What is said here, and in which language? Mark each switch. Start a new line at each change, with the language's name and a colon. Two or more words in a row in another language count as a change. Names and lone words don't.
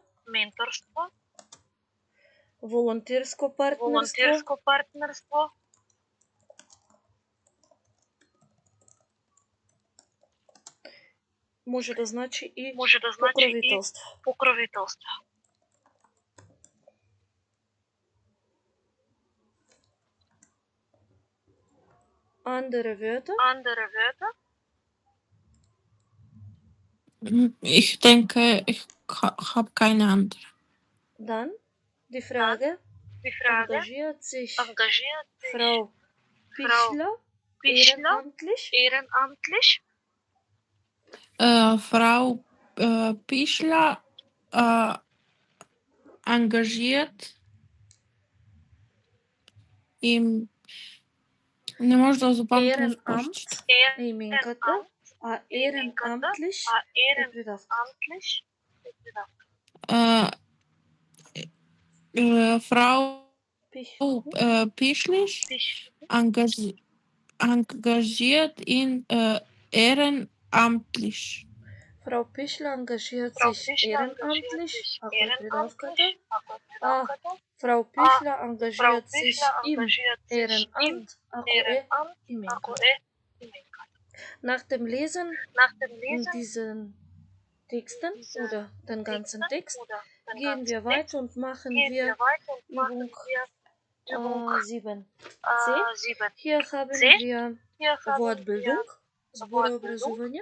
Macedonian: менторство, волонтерско партнерство, може да значи и покровителство. Покровителство.
German: Andere Wörter? Andere Wörter? Ich denke, ich habe keine andere. Dann die Frage. Die Frage. Engagiert sich Frau Pichler ehrenamtlich? Frau Pichler engagiert im
Macedonian: не може да запомним именката, а ehrenamtlich е придавка.
German: Frau Pichler engagiert in ehrenamtlich. Frau Pichler engagiert sich ehrenamtlich,
Macedonian: ако е придавката, а
German: Frau Pichler engagiert sich im Ehrenamt,
Macedonian: ако е именката.
German: Nach dem Lesen diesen Texten oder den ganzen Text gehen wir weiter und machen wir Übung 7c. Hier haben wir Wortbildung, Sboroobrazuvanje.